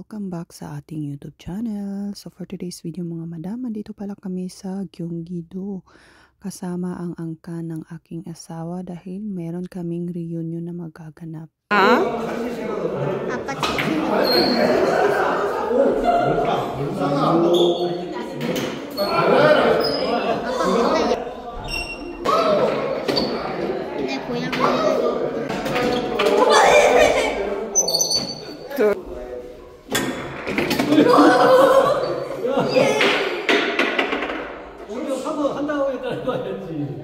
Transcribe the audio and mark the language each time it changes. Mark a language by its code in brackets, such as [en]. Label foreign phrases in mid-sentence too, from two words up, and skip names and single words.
[tl] back sa ating YouTube channel. [en] So for today's video [tl] mga madam, dito pala kami sa Gyeonggi-do. Kasama ang angkan ng aking asawa dahil meron kaming reunion na magaganap. [ko] 아빠 치킨 내 고향 한다고 했다는 거 아니지?